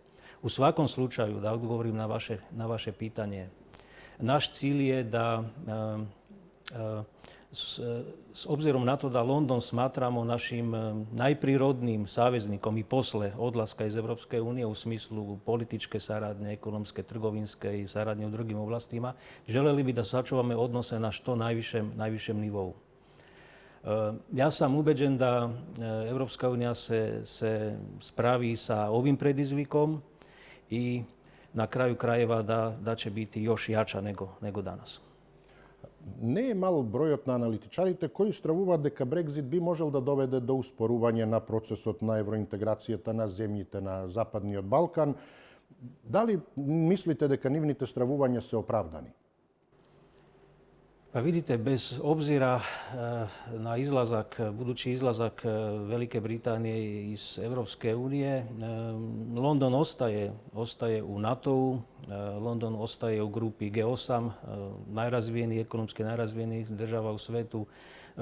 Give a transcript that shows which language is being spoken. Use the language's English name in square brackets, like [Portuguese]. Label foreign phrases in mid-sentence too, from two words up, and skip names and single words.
[Serbian] U svakom slučaju, da odgovorim na vaše pitanje, naš cilj je da s obzirom na to da London smatramo našim najprirodnijim saveznikom i posle odlaska iz Europske unije u smislu političke saradnje, ekonomske, trgovinske i saradnje u drugim oblastima, želeli bi da sačuvamo odnose na što najvišem nivou. Ja sam ubeđen da Europska unija se spravi sa ovim predizvikom i na kraju krajeva da će biti još jača nego danas. [Macedonian] Не е мал бројот на аналитичарите кои стравуваат дека Брекзит би можел да доведе до успорување на процесот на евроинтеграцијата на земјите на Западниот Балкан. Дали мислите дека нивните стравувања се оправдани? [Serbian] Pa vidite, bez obzira na budući izlazak Velike Britanije iz Europske unije, London ostaje u NATO-u, London ostaje u grupi G8, ekonomski najrazvijenijih država u svetu.